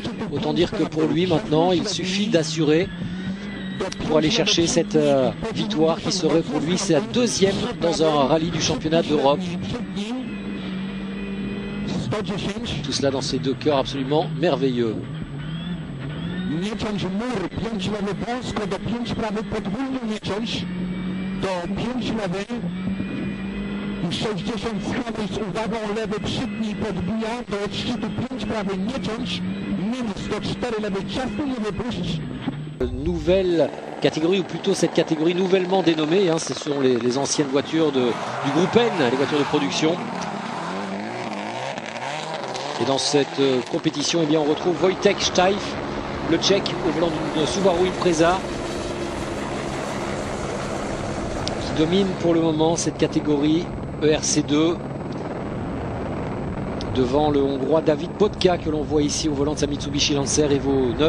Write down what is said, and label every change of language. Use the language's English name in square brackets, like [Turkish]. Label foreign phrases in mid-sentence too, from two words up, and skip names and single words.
[French] Autant dire que pour lui, maintenant, il suffit d'assurer pour aller chercher cette victoire qui serait pour lui sa deuxième dans un rallye du championnat d'Europe. Tout cela dans ces deux cœurs absolument merveilleux. [Polish] Do 5 lewy i 60 schawy z uwagą, lewy przytnij podbija, do odszczytu 5 prawy nie ciąć, minus do 4 lewy ciasno nie wypuść. [French] Nouvelle catégorie, ou plutôt cette catégorie nouvellement dénommée, hein, ce sont les anciennes voitures du groupe N, les voitures de production. Et dans cette compétition, eh bien, on retrouve Wojtek Steif, le Tchèque, au volant d'une Subaru Impreza, domine pour le moment cette catégorie ERC2 devant le Hongrois David Bodka que l'on voit ici au volant de sa Mitsubishi Lancer Evo 9.